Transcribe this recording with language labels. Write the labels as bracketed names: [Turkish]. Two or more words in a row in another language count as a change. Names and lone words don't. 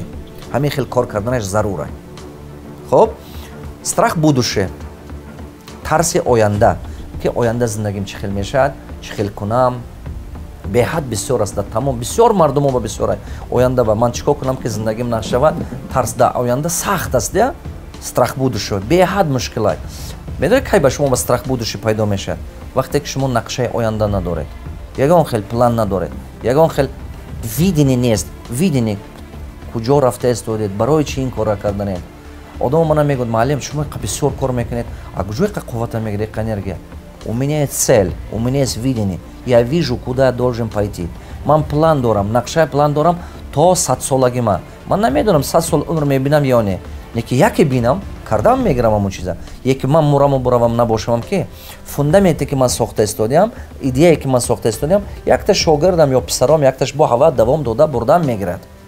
[Tajik] Ҳамин хел кор карданаш зарурай. Хуб, [Russian] страх будуше, [Tajik] тарси оянда, ки оянда зиндагим чӣ хел мешавад, чӣ хел кунам, беҳад бисёр аст. Тамом бисёр мардумо ба бисёрай оянда ба ман чикор кунам ки зиндагим нашавад. Тарс да оянда сахт аст, я [Russian] страх будуше [Tajik] беҳад мушкилай. Медонед кай ба шумо ба [Russian] страх будуше [Tajik] пайдо мешавад? Вақте ки шумо нақшаи оянда надоред, ягон хел план надоред, ягон хел видение нест, видение куҷо рафта истодед, барои чӣ ин кора карданед. Одам мана мегӯяд маълим шумо бисёр кор мекунед, а куҷо қуввата мегиред, энергия? [Russian] У меня есть цель, у меня есть видение, я вижу, куда я должен пойти. [Tajik] Ман план дорам, нақшаи план дорам то 100 солагима. Ман намедонам 100 сол умр мебинам ё не. Неки яке бинам, кардам мегирам ҳамон чиза. Яке ман мураму буравам набошамам ки фундаменте ки ман сохта истодиам, идеяе ки ман сохта истодиам, якта шогирдам ё писарам, якташ бо ҳава давом дода бурдам мегирад.